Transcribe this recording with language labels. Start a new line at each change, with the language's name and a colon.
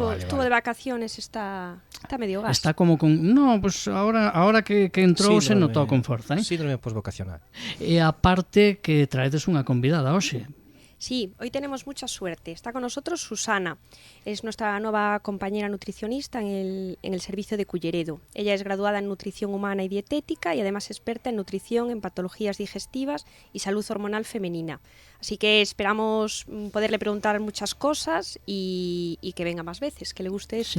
Spanish: Estuvo de vacaciones, está medio gas. Está como con...
Galician: No, pues ahora que entrou se notou con forza,
Spanish: Síndrome posvocacional.
Galician: E aparte que traedes unha convidada hoxe.
Spanish: Sí, hoy tenemos mucha suerte. Está con nosotros Susana. Es nuestra nueva compañera nutricionista en el servicio de Culleredo. Ella es graduada en nutrición humana y dietética y además experta en nutrición, en patologías digestivas y salud hormonal femenina. Así que esperamos poderle preguntar muchas cosas y que venga más veces, que le guste esto.